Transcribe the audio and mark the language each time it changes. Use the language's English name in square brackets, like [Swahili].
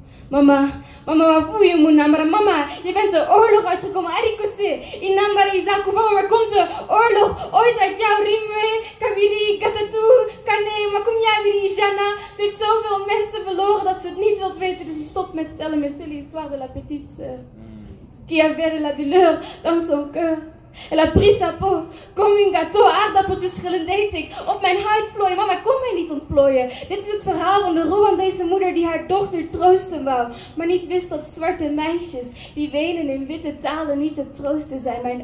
[Dutch] Mama, wat voel je Munambara? Mama, je bent de oorlog uitgekomen. [Kinyarwanda] Arikose, Inambara Isaku, [Dutch] van waar komt de oorlog ooit uit jou? [Kinyarwanda] Rimwe, Kabiri, Gatatu, Kane, Makumyabiri, Jana. [Dutch] Ze heeft zoveel mensen verloren dat ze het niet wilt weten, dus ze stopt met tellen. [French] Mais c'est l'histoire de la petite sœur qui avait de la douleur dans son cœur. Elle a pris sa peau, comme un gâteau, [Dutch] aardappeltjes schillen deed ik op mijn huid plooien. Mama, kom mij niet ontplooien. Dit is het verhaal van de Rwandese moeder die haar dochter troosten wou, maar niet wist dat zwarte meisjes die wenen in witte talen niet te troosten zijn.